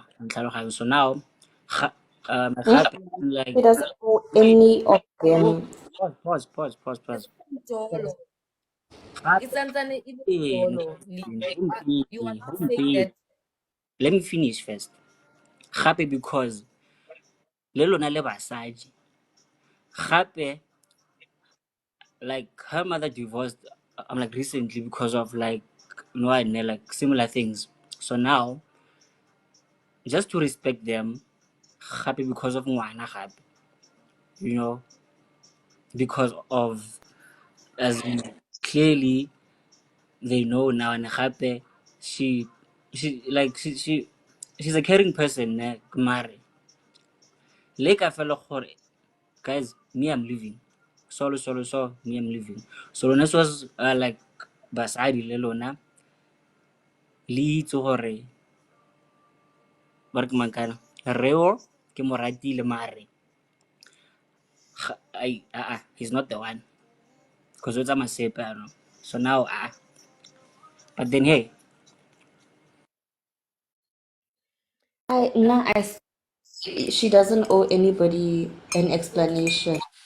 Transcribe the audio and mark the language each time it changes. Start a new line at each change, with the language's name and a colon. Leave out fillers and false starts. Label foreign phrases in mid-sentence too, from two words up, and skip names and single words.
English: So now, like, He doesn't know any of them. pause. Dolo. Gape, It's Anzane eh, Dolo. You are not saying that. let me finish first. Happy because
Tswana: le lona le basadi.
English: Gape, like her mother divorced I'm like recently because of like like similar things. So now just to respect them, happy because of
Tswana: ngwana gape.
English: Because of as in, clearly they know now and gape she's a caring person,
Tswana: ne, mare. Le ka fela gore
English: guys, me, I'm leaving. So, me, I'm leaving. So, this was like,
Tswana: basadi le lona, le itse gore, ba re ke mang kana? Reo, ke mo ratile mare.
English: He's not the one. Because it's a masepe, I know. So now, but then, hey, She doesn't owe anybody an explanation.